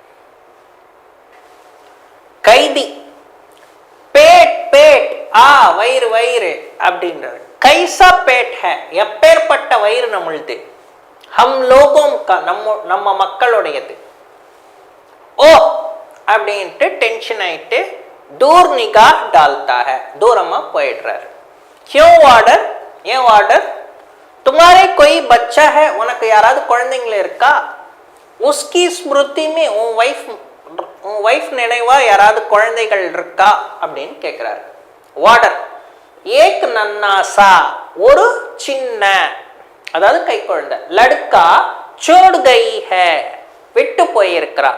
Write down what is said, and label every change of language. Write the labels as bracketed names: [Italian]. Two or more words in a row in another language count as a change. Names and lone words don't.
[Tamil] கைதி, [Hindi] पेट पेट, [Tamil] வயிறு வயிறு அப்படின்றார். [Hindi] कैसा पेट है, [Tamil] எப்பேற்பட்ட வயிறு நம்மளுது. [Hindi] हम लोगों का, [Tamil] நம்ம மக்களுடையது. ஓ அப்படின்ட்டு டென்ஷன் ஆயிட்டு, [Hindi] दूर निगाह डालता है, [Tamil] தூரமா போயிடுறாரு. [Hindi] क्यों वार्डर, ஏன் वार्डर, तुम्हारे कोई बच्चा है, [Tamil] உனக்கு யாராவது குழந்தைங்க இருக்கா? [Hindi] उसकी स्मृति में, [Tamil] உன் வைஃப் நினைவா யாராவது குழந்தைகள் இருக்கா அப்படின்னு கேட்கிறாரு. வார்டர், [Hindi] एक नन्हा सा, [Tamil] ஒரு சின்ன, அதாவது கை குழந்தை, [Hindi] लड़का छोड़ गई है, [Tamil] விட்டு போயிருக்கிறா.